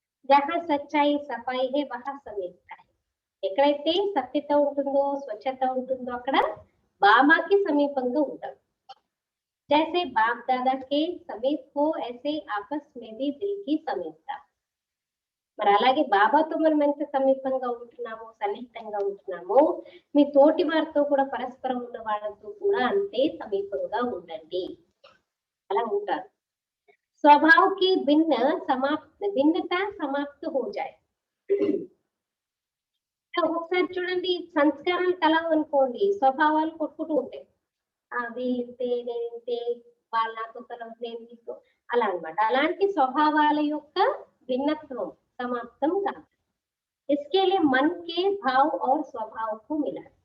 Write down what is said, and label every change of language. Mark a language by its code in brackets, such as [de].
[hi] జహా సచ్చాయి సఫాయి హే వహా సమీపత high. [te] ఎక్కడైతే సత్యత ఉంటుందో స్వచ్ఛత ఉంటుందో అక్కడ బామాకి సమీపంగా ఉంటాం। [hi] जैसे बाप दादा के समीप हो ऐसे आपस में भी दिल की समीपता। [te] మరి అలాగే బాబాతో మనం ఎంత సమీపంగా ఉంటున్నామో సన్నిహితంగా ఉంటున్నామో మీ తోటి వారితో కూడా పరస్పరం ఉన్న వాళ్ళతో కూడా అంతే సమీపంగా ఉండండి, అలా ఉంటారు। [hi] स्वभाव की भिन्नता समाप्त हो जाए. [te] ఒకసారి చూడండి సంస్కారాలు కలవనుకోండి స్వభావాలు కొట్టుకుంటూ ఉంటాయి. వీళ్ళింతే నేనింతే వాళ్ళు నాతో కలవదు నేను నీతో అలా అన్నమాట. అలాంటి స్వభావాల యొక్క భిన్నత్వం సమాప్తం కాదు. [hi] इसके लिए मन के भाव और स्वभाव को मिला.